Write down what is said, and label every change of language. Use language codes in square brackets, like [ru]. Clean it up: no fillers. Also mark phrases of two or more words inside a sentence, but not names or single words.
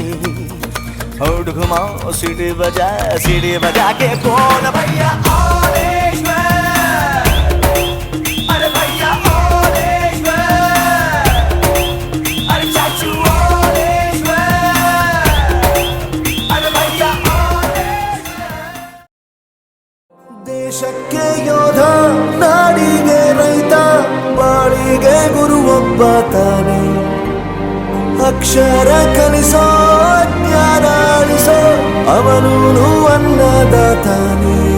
[hi] होठ घुमा सीढ़ी बजा के बोल भैया ऑरेंज मैन, अरे भैया ऑरेंज मैन, अरे चाचू ऑरेंज मैन, अरे भैया ऑरेंज मैन। [kn] ದೇಶಕ್ಕೆ ಯೋಧ, ನಾಡಿಗೆ ರೈತ, ಬಾಳಿಗೆ ಗುರು ಒಬ್ಬ ತಾನೆ, ಅಕ್ಷರ ಕಲಿಸೋ ಜ್ಞಾನ ಅಳಿಸೋ ಅವನು ಅನ್ನದಾತಾನೆ।